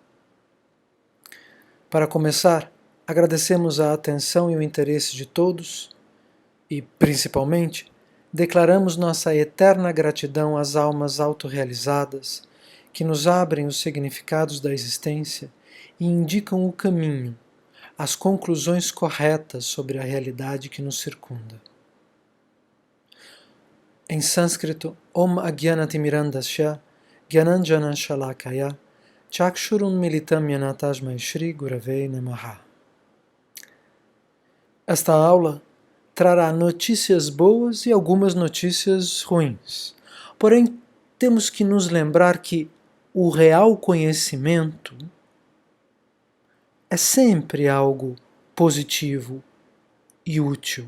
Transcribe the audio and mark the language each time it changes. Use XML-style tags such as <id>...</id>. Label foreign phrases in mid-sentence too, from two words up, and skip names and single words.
<pt>Para começar, agradecemos a atenção e o interesse de todos e, principalmente, declaramos nossa eterna gratidão às almas autorrealizadas que nos abrem os significados da existência e indicam o caminho, as conclusões corretas sobre a realidade que nos circunda. Em sânscrito,</pt> <sa>Om Agyanatimirandasya Gyananjana Shalakaya Chakshurun Militam Yana Tasmai Shri Gurave Namaha.</sa> <pt>Esta aula trará notícias boas e algumas notícias ruins. Porém, temos que nos lembrar que o real conhecimento é sempre algo positivo e útil.</pt>